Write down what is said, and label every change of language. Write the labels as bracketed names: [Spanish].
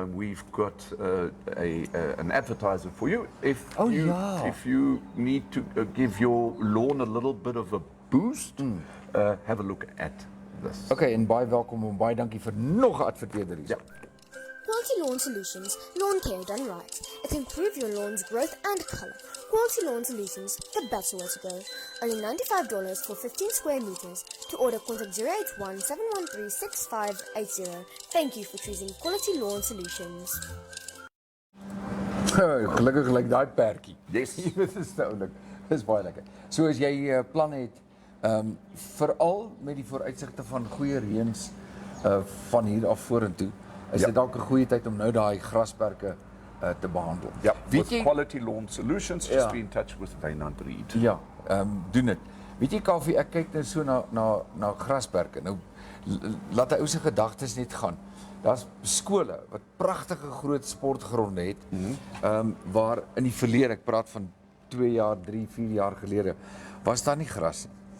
[English] We've got an advertiser for you. If you need to give your lawn a little bit of a boost, have a look at this. [Afrikaans] Okay, en baie welkom en baie dankie vir nog 'n adverteerder hier. Ja. [English] Quality Lawn Solutions, lawn care done right. It improves your lawn's growth and color. Quality Lawn Solutions, the better way to go. Only $95 for 15 square meters. To order, contact 081-713-6580. Thank you for choosing Quality Lawn Solutions. [Afrikaans] Gelukkig lyk daai perdjie. [English] Yes. [Afrikaans] Dit is oulik. Dis baie lekker. So as jy planne het, veral met die vooruitsigte van goeie reëns van hier af vorentoe, is dit dalk 'n goeie tyd om nou daai grasperke te behandel. [English] Ja, with Quality Lawn Solutions, just be in touch with Wynand Reed. [Afrikaans] Ja, doen dit. Weet jy Kaufeee, ek kyk nou so na grasperke. Nou laat 'n ou se gedagtes net gaan. Daar's skole wat pragtige groot sportgronde het, waar in die verlede, ek praat van 2 jaar, 3, 4 jaar gelede, was daar nie gras nie.